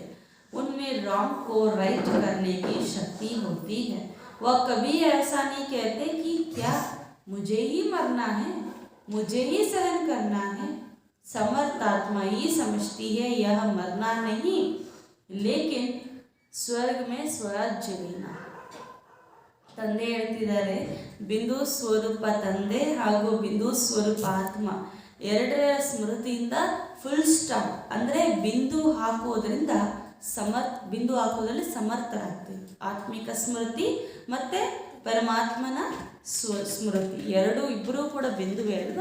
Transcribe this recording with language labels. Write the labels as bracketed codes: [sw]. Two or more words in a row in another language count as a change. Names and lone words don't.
[hi] उनमें रॉन्ग को राइट करने की शक्ति होती है. वह कभी ऐसा नहीं कहते कि क्या मुझे ही मरना है, मुझे ही सहन करना है. समर्थ आत्मा ही समझती है यह मरना नहीं, लेकिन स्वर्ग में स्वराज्य लेना. [kn] ತಂದೆ ಹೇಳ್ತಿದ್ದಾರೆ, ಬಿಂದು ಸ್ವರೂಪ ತಂದೆ ಹಾಗೂ ಬಿಂದು ಸ್ವರೂಪ ಆತ್ಮ ಎರಡರ ಸ್ಮೃತಿಯಿಂದ [en] full stop [kn] ಅಂದರೆ ಬಿಂದು ಹಾಕುವುದರಿಂದ ಬಿಂದು ಹಾಕುವುದರಲ್ಲಿ ಸಮರ್ಥರಾಗ್ತೀವಿ. ಆತ್ಮಿಕ ಸ್ಮೃತಿ ಮತ್ತು ಪರಮಾತ್ಮನ ಸ್ಮೃತಿ ಇಬ್ಬರೂ ಕೂಡ ಬಿಂದುವೇ ಅಲ್ವಾ.